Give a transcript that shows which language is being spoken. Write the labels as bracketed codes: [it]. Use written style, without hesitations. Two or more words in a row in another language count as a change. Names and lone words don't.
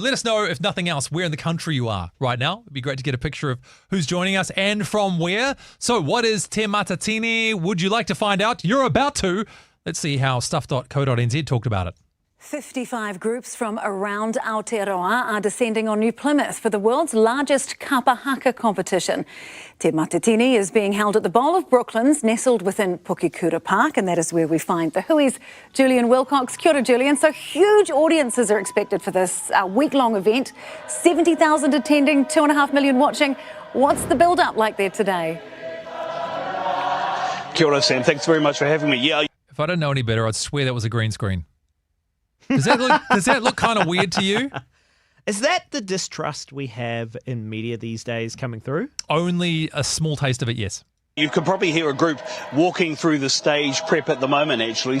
[en] Let us know, if nothing else, where in the country you are right now. It'd be great to get a picture of who's joining us and from where. So what is Te Matatini? Would you like to find out? You're about to. Let's see how stuff.co.nz talked about it. 55 groups from around Aotearoa are descending on New Plymouth for the world's largest [mi] kapa haka [en] competition. Te Matatini is being held at the Bowl of Brooklands, nestled within Pukekura Park, and that is where we find the Hui's Julian Wilcox. [mi] Kia ora, [en] Julian. So huge audiences are expected for this week-long event. 70,000 attending, 2.5 million watching. What's the build-up like there today? [mi] Kia ora, Sam. [en] Thanks very much for having me. Yeah. If I didn't know any better, I'd swear that was a green screen. Does that look kind of weird to you? Is that the distrust we have in media these days coming through? Only a small taste of it, yes. You could probably hear a group walking through the stage prep at the moment, actually.